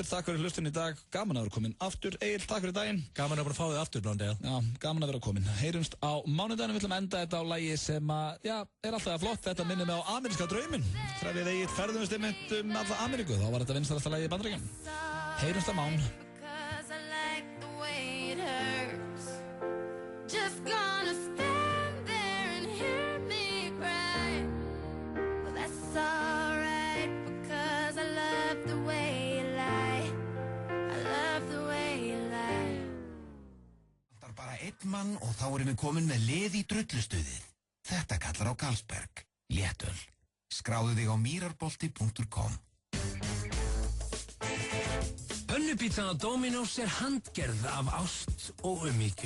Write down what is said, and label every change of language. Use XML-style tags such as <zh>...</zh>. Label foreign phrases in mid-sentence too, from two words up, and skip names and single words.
<is>Takk fyrir hlustun í dag. Gaman að vera komin aftur. Egil, takk fyrir daginn. Gaman að vera fá þig aftur, Blondell. Já, gaman að vera komin. Heyrumst á mánudaginn. Við ætlum að enda þetta á lagi sem er alltaf flott. Þetta minnir mig á ameríska drauminn. Þegar við Egill ferðumst einmitt alla Ameríku. Þá var þetta vinsælasta lagi í Bandaríkjunum. Heyrumst á mán.</is> <en>Just gonna stand there and hear me cry. Well, that's alright because I love the way you lie. I love the way you lie.</en> <is>Það er bara einn mann og þá erum við komin með lið í drullustuðið. Þetta kallar á Carlsberg. Léttöl. Skráðu þig á mýrarbolti.com. Pönnupítsan á Dominos er handgerð af ást og umhyggju.</is>